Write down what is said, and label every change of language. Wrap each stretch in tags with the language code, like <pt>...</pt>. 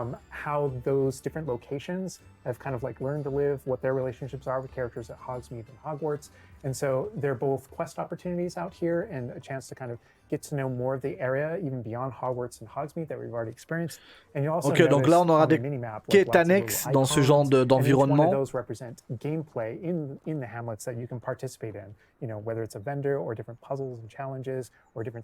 <en>How those different locations have kind of like learned to live, what their relationships are with characters at Hogsmeade and Hogwarts. And so they're both quest opportunities out here and a chance to kind of get to know more of the area, even beyond Hogwarts and Hogsmeade that we've already experienced. And you also</en> <fr>donc là on aura des quêtes annexes dans ce genre d'environnement.</fr> <en>Those represent gameplay in the hamlets that you can participate in. You know, whether it's a vendor or different puzzles and challenges or different</en>